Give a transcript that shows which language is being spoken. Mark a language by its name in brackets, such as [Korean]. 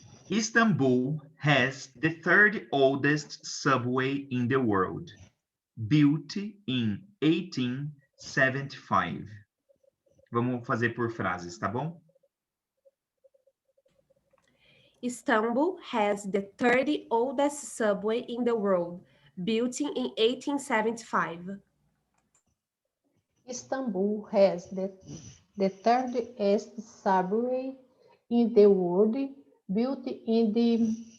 [English] Istanbul has the third oldest subway in the world, built in 1875. [Portuguese] Vamos fazer por frases, tá bom? [English] Istanbul has the third oldest subway in the world, built in 1875. Istanbul has the third subway in the world, built in the...